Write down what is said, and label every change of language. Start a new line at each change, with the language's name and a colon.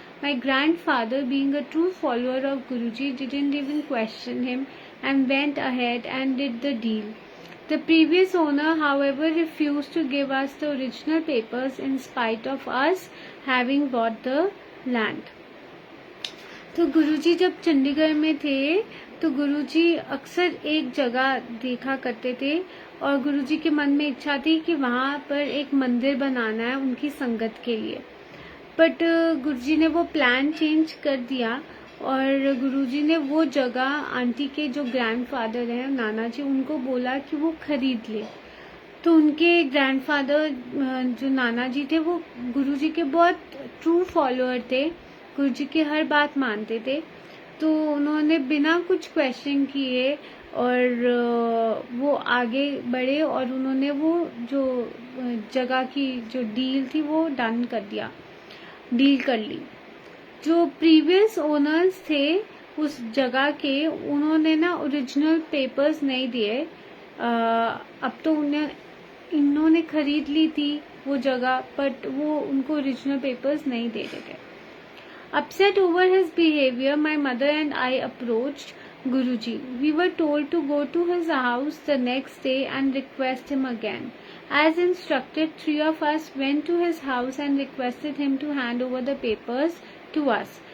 English: My grandfather, being a true follower of Guruji, didn't even question him and went ahead and did the deal. The previous owner, however, refused to give us the original papers in spite of us having bought the land.
Hindi: तो गुरुजी जब चंडीगढ़ में थे तो गुरुजी अक्सर एक जगह देखा करते थे और गुरुजी के मन में इच्छा थी कि वहाँ पर एक मंदिर बनाना है उनकी संगत के लिए। बट गुरुजी ने वो प्लान चेंज कर दिया और गुरुजी ने वो जगह आंटी के जो ग्रैंडफादर हैं नाना जी, उनको बोला कि वो खरीद ले। तो उनके ग्रैंडफादर जो नाना जी थे वो गुरुजी के बहुत ट्रू फॉलोअर थे, गुरुजी की हर बात मानते थे। तो उन्होंने बिना कुछ क्वेश्चन किए और वो आगे बढ़े और उन्होंने वो जो जगह की जो डील थी वो डील कर ली। जो प्रीवियस ओनर्स थे उस जगह के, उन्होंने ना ओरिजिनल पेपर्स नहीं दिए। अब तो इन्होंने खरीद ली थी वो जगह, बट वो उनको ओरिजिनल पेपर्स नहीं दे रहे थे।
English: Upset over his behavior, my mother and I approached Guruji. We were told to go to his house the next day and request him again. As instructed, 3 of us went to his house and requested him to hand over the papers to us.